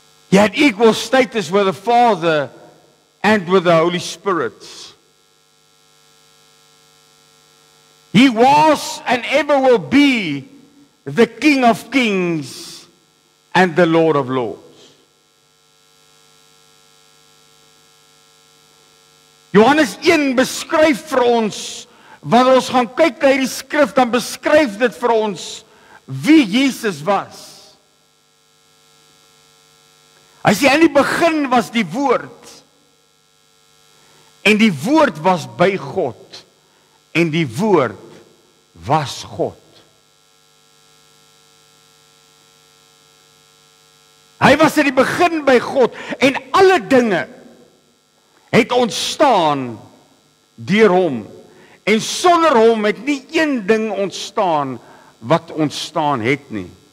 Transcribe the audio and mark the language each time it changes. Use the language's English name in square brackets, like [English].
[English] He had equal status with the Father and with the Holy Spirit. He was and ever will be the King of Kings and the Lord of Lords. [Afrikaans] Johannes 1 beskryf vir ons, wanneer ons gaan kyk na hierdie skrif, dan beskryf dit vir ons wie Jesus was. Hy sê in die begin was die woord, en die woord was by God, en die woord was God. Hy was in die begin by God, en alle dinge het ontstaan deur hom. En sonder hom het nie een ding ontstaan wat ontstaan het nie.